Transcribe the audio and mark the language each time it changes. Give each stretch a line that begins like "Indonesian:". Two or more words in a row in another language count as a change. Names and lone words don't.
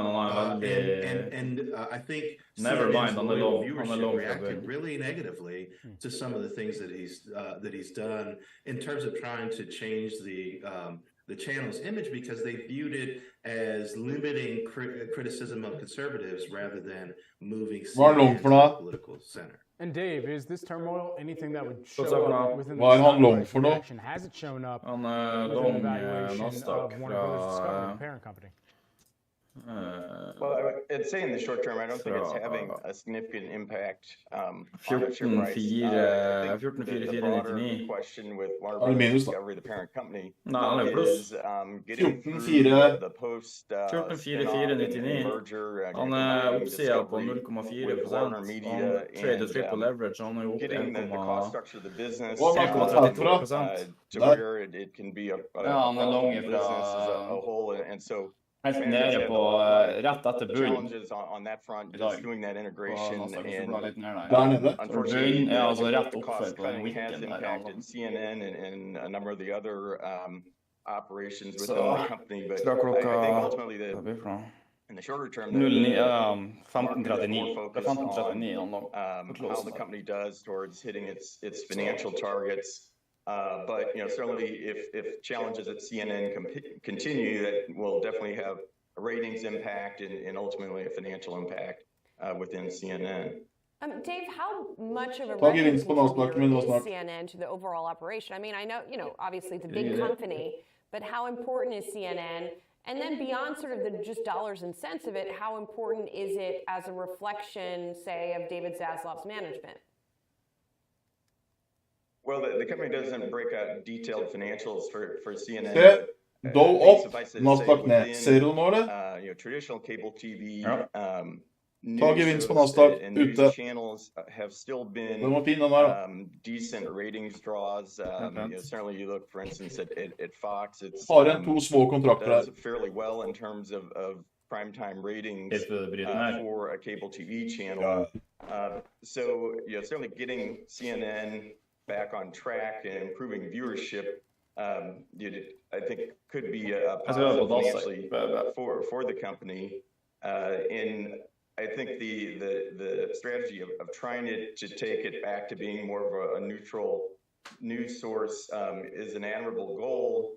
English: And I think viewership reacted really negatively to some of the things that he's done in terms of trying to change the channel's image, because they viewed it as limiting criticism of conservatives rather than moving CNN to the political center. And Dave, is this turmoil anything that would show What's up now? up within
Norwegian: Hva
English: the
Norwegian: handler om
English: stock
Norwegian: for noe?
English: reaction? Has it shown up
Norwegian: Han
English: within the long valuation Nasdaq of Warner Brothers Discovery,
Norwegian: fra
English: the parent company? Well, I'd say in the short term, I don't think it's having a significant impact on the share price. 14,499. The broader question with Warner
Norwegian: Han er
English: Brothers
Norwegian: minus, da.
English: Discovery, the parent company,
Norwegian: Nei, han er pluss.
English: is getting through 14,4. the post 14,499. merger.
Norwegian: Han er oppsida på 0,4%.
English: Warner
Norwegian: Han
English: Media
Norwegian: trader
English: triple leverage.
Norwegian: Han er oppe
English: getting the cost structure of the business 1,32%. to where it can be a
Norwegian: Ja, han er lang
English: business as
Norwegian: fra
English: a whole, and so
Norwegian: helt nede på rett etter
English: the
Norwegian: bunn.
English: challenges on that front,
Norwegian: I dag.
English: just doing that integration,
Norwegian: Nasdaq, hvis du
English: and
Norwegian: blar litt ned der. Der nede.
English: unfortunately,
Norwegian: Bunn er altså
English: the
Norwegian: rett oppe
English: cost
Norwegian: på den
English: cutting has
Norwegian: wicken der.
English: impacted CNN and a number of the other operations within
Norwegian: Så
English: the company. But
Norwegian: fra
English: I think
Norwegian: klokka
English: ultimately
Norwegian: Hva blir det fra?
English: in the shorter term,
Norwegian: 15.39. Det er 15.39 han lå på
English: how close the
Norwegian: der.
English: company does towards hitting its financial targets. But you know, certainly if challenges at CNN continue, that will definitely have a ratings impact and ultimately a financial impact within CNN. Dave, how much of a
Norwegian: Ta
English: revenue
Norwegian: gevinst på Nasdaq, men nå
English: contributor is
Norwegian: snart.
English: CNN to the overall operation? I mean, I know, you know, obviously it's a big Yeah. company, but how important is CNN? And then beyond sort of the just dollars and cents of it, how important is it as a reflection, say, of David Zaslav's management? Well, the company doesn't break out detailed financials for CNN.
Norwegian: Se,
English: but, Dow I think
Norwegian: opp,
English: suffice it to say
Norwegian: Nasdaq ned.
English: within,
Norwegian: Ser du nå, eller?
English: You know, traditional cable TV,
Norwegian: Ja.
English: news
Norwegian: Ta gevinst på
English: shows Nasdaq, and news
Norwegian: ute.
English: channels have still been
Norwegian: Den var fin, den der, da.
English: decent ratings draws. You know, certainly you look, for instance, at Fox, it's
Norwegian: Har en to små kontrakter
English: does
Norwegian: her.
English: fairly well in terms of primetime ratings
Norwegian: Helt ved bryten her.
English: for a cable TV channel. So, you know, certainly getting CNN back on track and improving viewership, I think could be a positive financially for the company. And I think the strategy of trying to take it back to being more of a neutral news source is an admirable goal.